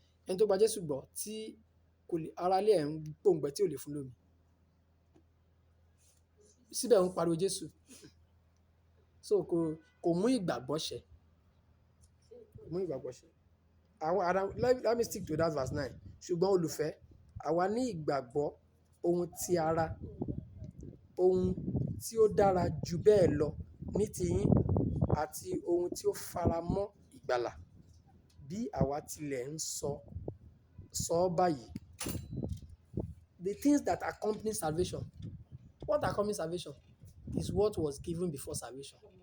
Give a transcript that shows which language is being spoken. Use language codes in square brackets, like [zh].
[yo] Ẹni tó gba Jésù gbọ́ tí kò lè, ara ilé ẹ̀ ń pòǹgbẹ tí ò lè fún lómi, síbẹ̀ ń pariwo Jésù. So kò mú ìgbàgbọ́ ṣẹ. Kò mú ìgbàgbọ́ ṣẹ. [en] Let me stick to that verse 9. [yo] Ṣùgbọ́n olùfẹ́, àwa ní ìgbàgbọ́ ohun ti ara, ohun tí ó dára jù bẹ́ẹ̀ lọ ní tiyín, àti ohun tí ó fara mọ́ ìgbàlà, bí àwa tilẹ̀ ń sọ báyìí. [en] The things that accompany salvation, what accompanies salvation is what was given before salvation.